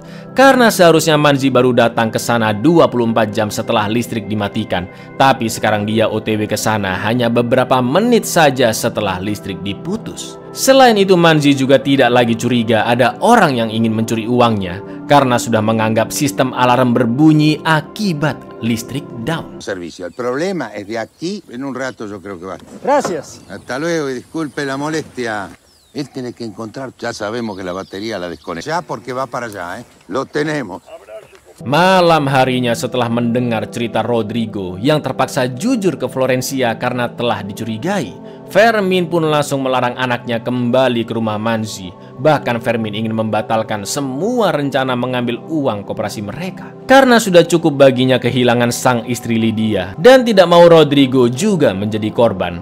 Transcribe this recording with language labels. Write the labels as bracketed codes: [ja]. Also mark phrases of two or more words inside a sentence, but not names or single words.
[id] Karena seharusnya Manzi baru datang ke sana 24 jam setelah listrik dimatikan. Tapi sekarang dia OTW ke sana hanya beberapa menit saja setelah listrik diputus. Selain itu Manzi juga tidak lagi curiga ada orang yang ingin mencuri uangnya karena sudah menganggap sistem alarm berbunyi akibat listrik down. [es] Servicio. El problema es de aquí. En un rato yo creo que va. Gracias. Hasta luego y disculpe la molestia. Él tiene que encontrar. Ya sabemos que la batería la desconecta. Ya porque va para allá, ¿eh? Lo tenemos. [id] Malam harinya setelah mendengar cerita Rodrigo yang terpaksa jujur ke Florencia karena telah dicurigai, Fermin pun langsung melarang anaknya kembali ke rumah Manzi. Bahkan Fermin ingin membatalkan semua rencana mengambil uang koperasi mereka karena sudah cukup baginya kehilangan sang istri Lydia dan tidak mau Rodrigo juga menjadi korban.